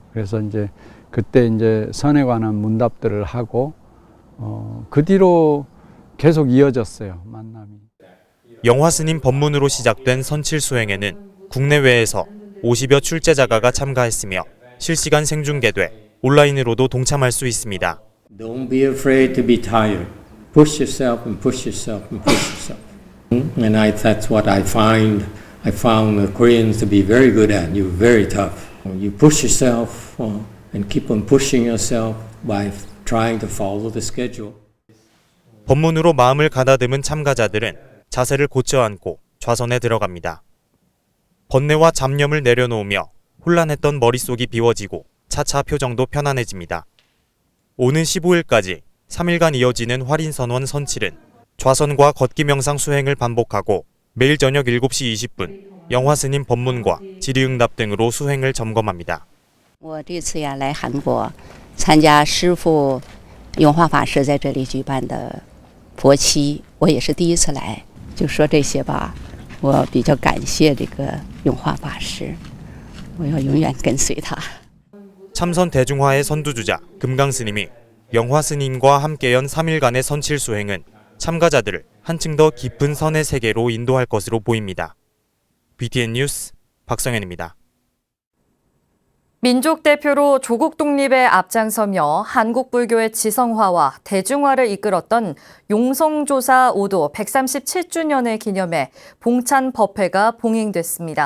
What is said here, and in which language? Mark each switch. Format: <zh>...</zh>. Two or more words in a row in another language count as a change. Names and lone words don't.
<ko>그래서 이제 그때 이제 선에 관한 문답들을 하고 그 뒤로 계속 이어졌어요. 만남이. 영화 스님 법문으로 시작된 선칠 수행에는 국내외에서 50여 출제자가가 참가했으며 실시간 생중계돼 온라인으로도 동참할 수 있습니다.</ko> <en>Don't be afraid to be tired. Push yourself and push yourself and push yourself. And that's what I found the Koreans to be very good at. You're very tough. You push yourself and keep on pushing yourself by trying to follow the schedule.</en> <ko>법문으로 마음을 가다듬은 참가자들은 자세를 고쳐 앉고 좌선에 들어갑니다. 번뇌와 잡념을 내려놓으며 혼란했던 머릿속이 비워지고 차차 표정도 편안해집니다. 오는 15일까지 3일간 이어지는 활인선원 선칠은 좌선과 걷기 명상 수행을 반복하고 매일 저녁 7시 20분 영화 스님 법문과 질의응답 등으로 수행을 점검합니다.</ko> <zh>我这次呀来韩国参加师父永化法师在这里举办的佛七，我也是第一次来，就说这些吧。我比较感谢这个永化法师，我要永远跟随他。</zh> <ko>참선 대중화의 선두주자 금강 스님이 영화 스님과 함께 연 3일간의 선칠 수행은 참가자들을 한층 더 깊은 선의 세계로 인도할 것으로 보입니다. BTN 뉴스 박성현입니다. 민족 대표로 조국 독립에 앞장서며 한국 불교의 지성화와 대중화를 이끌었던 용성조사 오도 137주년을 기념해 봉찬 법회가 봉행됐습니다.</ko>